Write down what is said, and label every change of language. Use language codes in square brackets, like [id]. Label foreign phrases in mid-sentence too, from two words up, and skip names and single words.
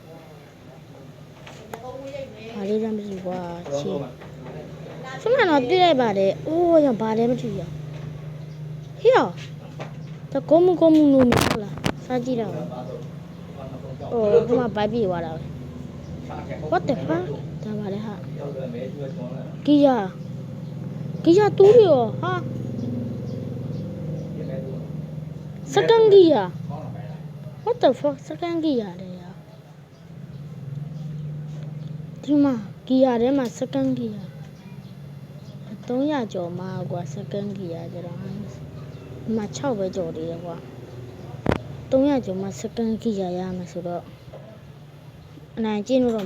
[my] ဘာလေးလည်းမသိဘူးကွာချီစမတော့တွေ့လိုက်ပါတယ်ရဘာလည်းမသိရဟေ့တကုံမလို့မဟုတ်လားစားကြည့်တော့ဒီမှာဘိုက်ပြေးသွားတာပဲ [en] what the fuck [my] ဒါပါလေဟာကီယာ ဂီယာတူးရောဟာစကန်ဂီယာ [en] what the fuck [my] စကန်ဂီယာလေဒီမှာဂီယာထဲမှာစကန်ဂီယာ 300ကျော်မှာကွာစကန်ဂီယာကျတော့ဒီမှာ6ပဲကျော်သေးတယ်ကွာ300 ကျော်မှာစကန်ဂီယာရမှာဆိုတော့အနိုင်ကျင်းလို့တော့